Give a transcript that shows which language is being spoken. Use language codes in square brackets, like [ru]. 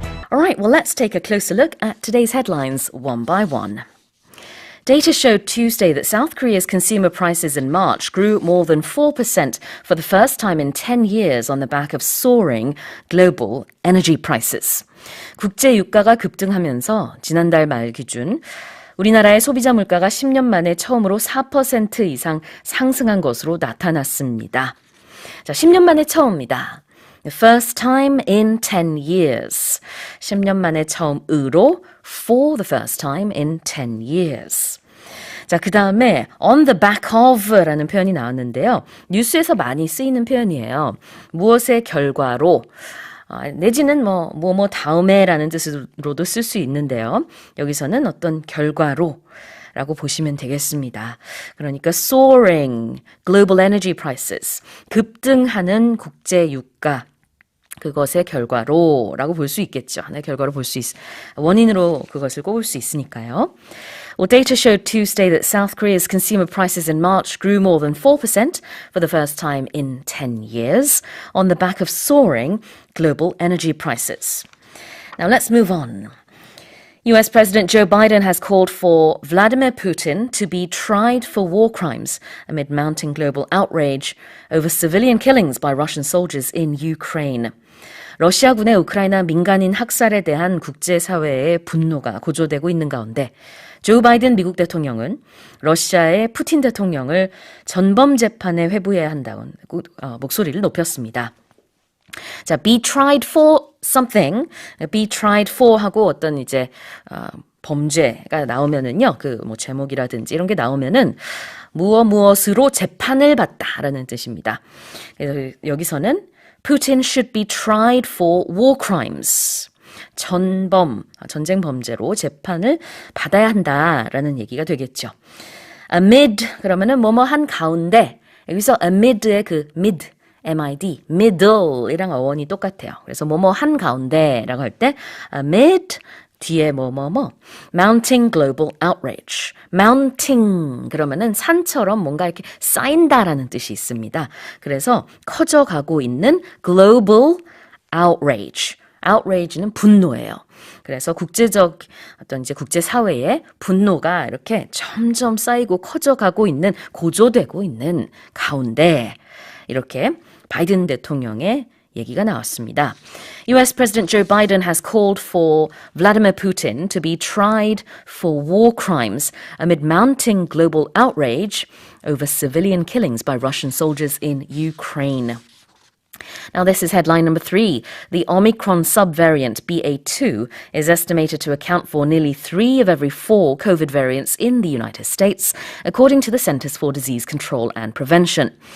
[en] All right, well, let's take a closer look at today's headlines one by one. Data showed Tuesday that South Korea's consumer prices in March grew more than 4% for the first time in 10 years on the back of soaring global energy prices. [ko] 국제 유가가 급등하면서 지난달 말 기준 우리나라의 소비자 물가가 10년 만에 처음으로 4% 이상 상승한 것으로 나타났습니다. 자, 10년 만에 처음입니다. [en] The first time in 10 years. [ko] 10년 만에 처음으로 [en] for the first time in 10 years. [ko] 자, 그 다음에 [en] on the back of [ko] 라는 표현이 나왔는데요. 뉴스에서 많이 쓰이는 표현이에요. 무엇의 결과로 내지는 뭐 다음에 라는 뜻으로도 쓸 수 있는데요. 여기서는 어떤 결과로 라고 보시면 되겠습니다. 그러니까 [en] soaring global energy prices, [ko] 급등하는 국제 유가, 그것의 결과로 라고 볼 수 있겠죠. 하나의 결과로 볼 수 원인으로 그것을 꼽을 수 있으니까요. [en] Well, data showed Tuesday that South Korea's consumer prices in March grew more than 4% for the first time in 10 years on the back of soaring global energy prices. Now let's move on. US President Joe Biden has called for Vladimir Putin to be tried for war crimes amid mounting global outrage over civilian killings by Russian soldiers in Ukraine. [ko] 러시아군의 우크라이나 민간인 학살에 대한 국제사회의 분노가 고조되고 있는 가운데 조 바이든 미국 대통령은 러시아의 푸틴 대통령을 전범 재판에 회부해야 한다고 목소리를 높였습니다. 자, [en] be tried for something, be tried for [ko] 하고 어떤 이제 범죄가 나오면은요, 제목이라든지 이런 게 나오면은 무엇으로 재판을 받다라는 뜻입니다. 그래서 여기서는 [en] Putin should be tried for war crimes. [ko] 전쟁 범죄로 재판을 받아야 한다라는 얘기가 되겠죠. amid 그러면은 뭐뭐 한 가운데 여기서 amid의 mid MID, middle이랑 어원이 똑같아요. 그래서 뭐뭐 한 가운데라고 할 때 amid 뒤에 [en] mounting global outrage. [ko] mounting 그러면은 산처럼 뭔가 이렇게 쌓인다라는 뜻이 있습니다. 그래서 커져가고 있는 [en] global outrage. [ko] outrage는 분노예요. 그래서 국제적 어떤 이제 국제사회의 분노가 이렇게 점점 쌓이고 커져가고 있는, 고조되고 있는 가운데 이렇게 바이든 대통령의 얘기가 나왔습니다. [en] US President Joe Biden has called for Vladimir Putin to be tried for war crimes amid mounting global outrage over civilian killings by Russian soldiers in Ukraine. Now, this is headline number 3. The Omicron subvariant BA2 is estimated to account for nearly 3 of every 4 COVID variants in the United States, according to the Centers for Disease Control and Prevention.